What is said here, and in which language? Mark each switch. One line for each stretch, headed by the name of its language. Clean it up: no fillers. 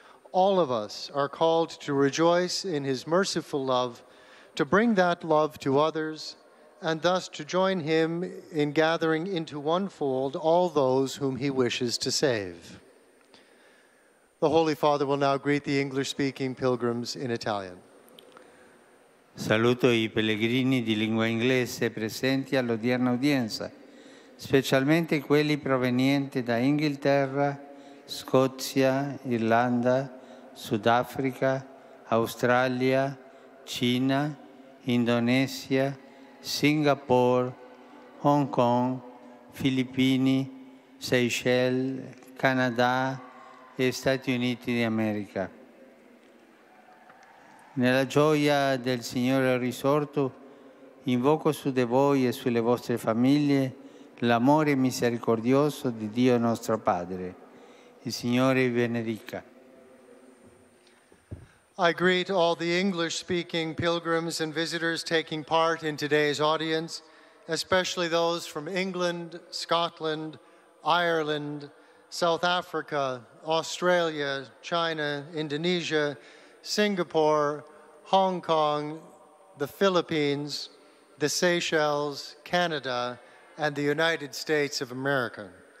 English: All of us are called to rejoice in his merciful love, to bring that love to others, and thus to join him in gathering into one fold all those whom he wishes to save. The Holy Father will now greet the English-speaking pilgrims in Italian.
Italian: Saluto i pellegrini di lingua inglese presenti all'odierna udienza, specialmente quelli provenienti da Inghilterra, Scozia, Irlanda, Sudafrica, Australia, Cina, Indonesia, Singapore, Hong Kong, Filippini, Seychelles, Canada e Stati Uniti d'America. Nella gioia del Signore risorto, invoco su di voi e sulle vostre famiglie l'amore misericordioso di Dio nostro Padre. Il Signore vi benedica.
English: I greet all the English-speaking pilgrims and visitors taking part in today's audience, especially those from England, Scotland, Ireland, South Africa, Australia, China, Indonesia, Singapore, Hong Kong, the Philippines, the Seychelles, Canada, and the United States of America.